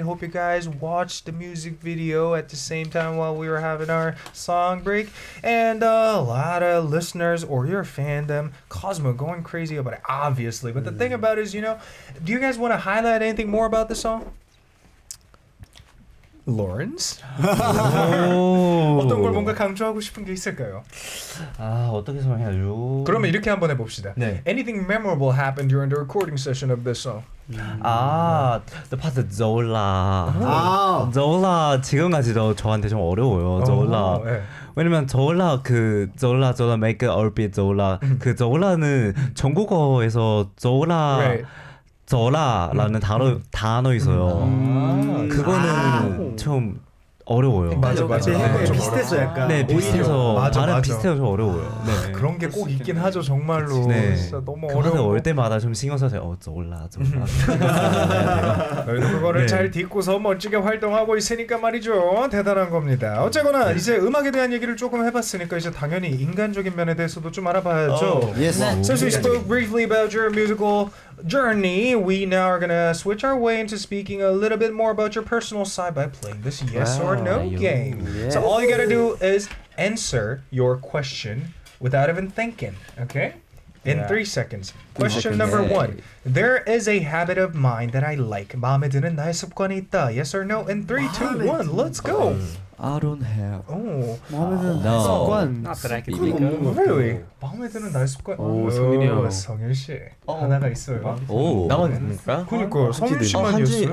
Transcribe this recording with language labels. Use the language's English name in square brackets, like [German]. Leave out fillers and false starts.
[English] Hope you guys watched the music video at the same time while we were having our song break. And a lot of listeners or your fandom, COSMO, going crazy about it, obviously. But the thing about it is, you know, do you guys want to highlight anything more about the song? Lawrence? [Korean] 어떤 걸 뭔가 강조하고 싶은 게 있을까요? 어떻게 설명해야죠? 그러면 이렇게 한번 해봅시다. [English] Anything memorable happened during the recording session of this song? the part 저올라. [Korean] 저올라 지금까지도 저한테 좀 어려워요. 저올라. 왜냐면 저올라 저올라 [English] make it all bit [Korean] 저올라 그 저올라는 중국어에서 저올라라는 단어 있어요. 그거는 좀 어려워요. 맞아. 비슷해서 약간. 네, 비슷해서 맞아. 비슷해서 좀 어려워요. 네. 그런 게 꼭 있긴 하죠, 정말로. 네. 진짜 너무 어려워. 올 때마다 좀 신경 써서 저올라. 너희도 그거를 잘 딛고서 멋지게 활동하고 있으니까 말이죠. 대단한 겁니다. 어쨌거나 이제 음악에 대한 얘기를 조금 해봤으니까 이제 당연히 인간적인 면에 대해서도 좀 알아봐야죠. [English] Since we spoke briefly about your musical journey, we now are gonna switch our way into speaking a little bit more about your personal side by playing this yes or no game. So all you gotta do is answer your question without even thinking, okay? In 3 seconds. Question number 1. There is a habit of mine that I like. [Korean] 마음에 드는 나의 습관이 있다. [English] Yes or no? In 3, 2, 1, let's go. I don't have. [Korean] 마음에 드는 습관. [English] Not that I can think of. [Korean] Really? 마음에 드는 나의 습관. 성윤이 형. 성윤 씨 하나가 있어요. 나만 됩니까? 그러니까 성윤 씨만 있어요.